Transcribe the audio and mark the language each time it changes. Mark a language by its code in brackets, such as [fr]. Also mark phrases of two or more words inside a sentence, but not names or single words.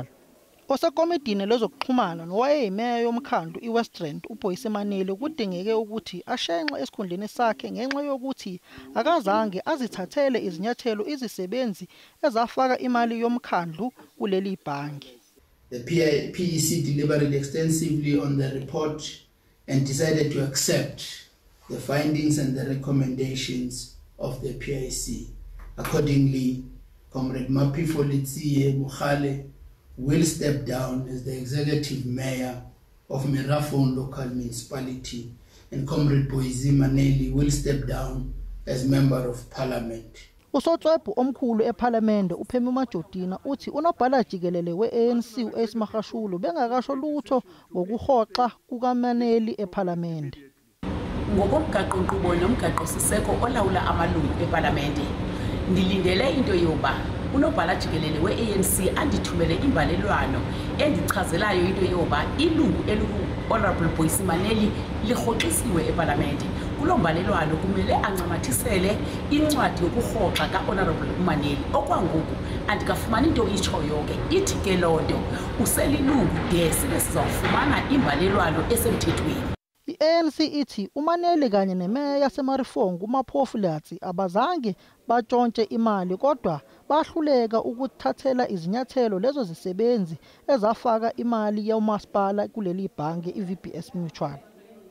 [zu] Osekomidini lezokuxhumana nowayeyimeya yomkhandlu iWest Rand uBoyise kudingeke ukuthi ashenxe esikhundleni sakhe ngenxa yokuthi akazange azithathele izinyathelo izisebenzi ezafaka imali yomkhandlu kuleli bhange. [en] The PEC deliberated extensively on the report and decided to accept the findings and the recommendations of the PIC. Accordingly, Comrade Mapifo Letsiye Mukhale will step down as the executive mayor of Merafong local municipality, and Comrade Boyise Maneli will step down as member of parliament. [zu] Usotswebhu omkhulu ePhalamende uPhemi Majortina uthi unobhala jikelele we-ANC uAce Magashule bengakasho lutho ngokuhoxa kukaManeli ePhalamende. [xh] Ngokomgaqo-nkqubo nomgaqo-siseko olawula amalungu ePhalamende, ndilindele into yoba unobhala jikelele we-ANC andithumele imbalelwano endichazelayo into yoba ilungu Honorable Boyise Maneli lirhoxisiwe ePhalamende. Kulo mbalelwano kumele ancamathisele incwadi yokurhoxa kaHonorable Maneli. Okwangoku andikafumani into itshoyo ke, ithi ke loo nto uselilungu de sibe sizawufumana imbalelwano esemthethweni. [zu] I-ANC ithi uManeli kanye nemeya yaseMarifong uMaphofu abazange batshontshe imali kodwa bahluleka ukuthathela izinyathelo lezo zisebenzi ezafaka imali yomasipala kuleli bhange iVBS Mutual.